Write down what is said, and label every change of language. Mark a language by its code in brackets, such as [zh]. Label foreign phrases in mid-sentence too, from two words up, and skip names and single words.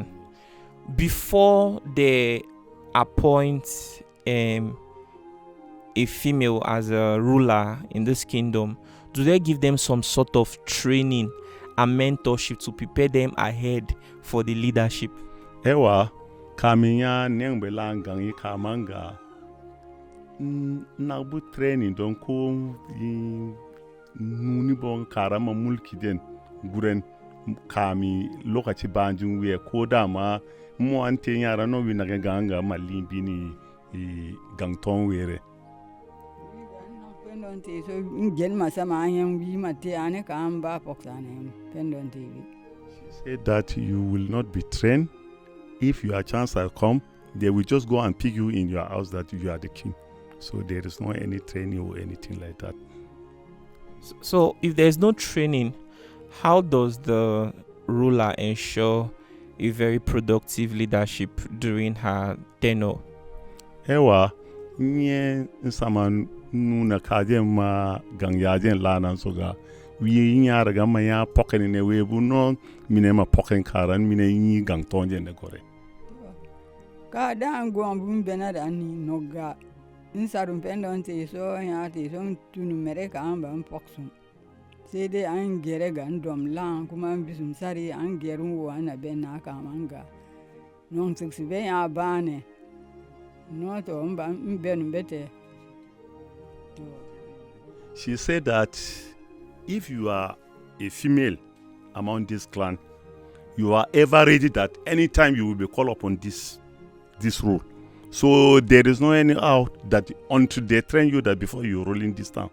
[en] Before they appoint a female as a ruler in this kingdom, do they give them some sort of training and mentorship to prepare them ahead for the leadership? [bol] Ewa kaminya nengbelangang ikamanga nabu training don ko nuni bon karama mulki den guren kami lokaci banjin wiye ko dama mo ante yara no wi naga ganga malimbi ni gangton were pendon te so ngel masama anyam wi mate ane kamba poksane pendon te. [en] She said that you will not be trained. If your chance will come, they will just go and pick you in your house that you are the king. So there is no any training or anything like that. So if there's no training, how does the ruler ensure a very productive leadership during her tenure? [bol] Ewa, nye nsama nuna kaje ma gangyajen lana soga. We nyara gama ya poken ne we bu no mine ma poken karan mine yi gang tonje ne gore. Ka dan gwam bun bena da ni noga. Insarum pendon te so ya te so tunu mere ka an ban poksun. [ha] Sai dai [bol] an gere ga ndom lan kuma an bisum sari an gerun wo ana ben na ka manga. Non siksi ben ya bane. No to ben bete. [en] She said that if you are a female among this clan, you are ever ready that anytime you will be called upon this role. So there is no any out that until they train you that before you roll in this town.